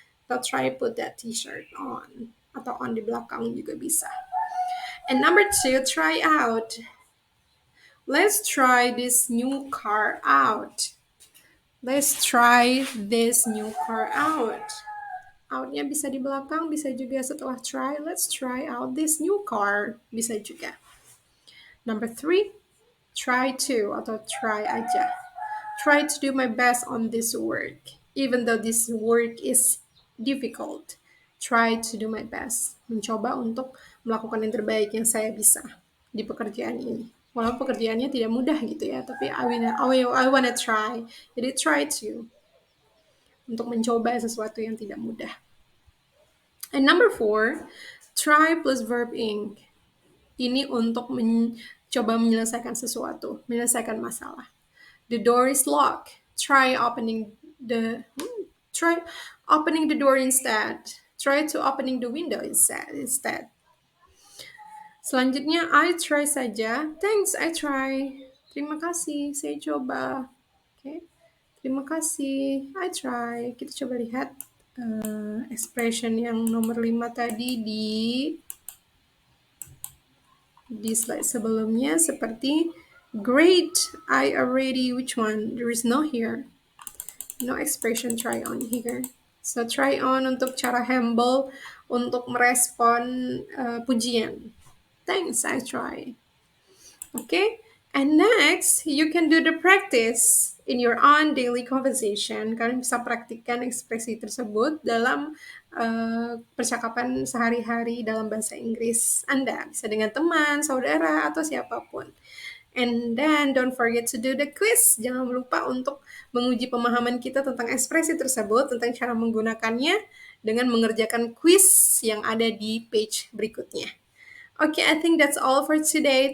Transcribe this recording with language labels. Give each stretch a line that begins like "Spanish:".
Indonesian: Atau
English: try put that t-shirt on.
Indonesian: Atau on di belakang juga bisa.
English: And number 2, try out. Let's try this new car out. Let's try this new car out.
Indonesian: Out-nya bisa di belakang, bisa juga setelah try.
English: Let's try out this new car.
Indonesian: Bisa juga.
English: Number 3, try to atau try aja. Try to do my best on this work. Even though this work is difficult. Try to do my best.
Indonesian: Mencoba untuk melakukan yang terbaik yang saya bisa di pekerjaan ini. Walaupun pekerjaannya tidak mudah gitu ya, tapi
English: I wanna try.
Indonesian: Jadi try to untuk mencoba sesuatu yang tidak mudah.
English: And number four, try plus verb ing.
Indonesian: Ini untuk mencoba menyelesaikan sesuatu, menyelesaikan masalah.
English: The door is locked. Try opening the door instead. Try to opening the window instead. Selanjutnya I try saja. Thanks, I try.
Indonesian: Terima kasih, saya coba. Oke. Okay. Terima kasih,
English: I try.
Indonesian: Kita coba lihat expression yang nomor 5 tadi di slide sebelumnya seperti
English: great, I already, which one? There is no here. No expression try on here.
Indonesian: So try on untuk cara humble untuk merespon pujian.
English: Thanks, I try. Okay, and next you can do the practice in your own daily conversation.
Indonesian: Kalian bisa praktikkan ekspresi tersebut dalam percakapan sehari-hari dalam bahasa Inggris Anda. Bisa dengan teman, saudara, atau siapapun.
English: And then don't forget to do the quiz.
Indonesian: Jangan lupa untuk menguji pemahaman kita tentang ekspresi tersebut, tentang cara menggunakannya dengan mengerjakan quiz yang ada di page berikutnya.
English: Okay, I think that's all for today.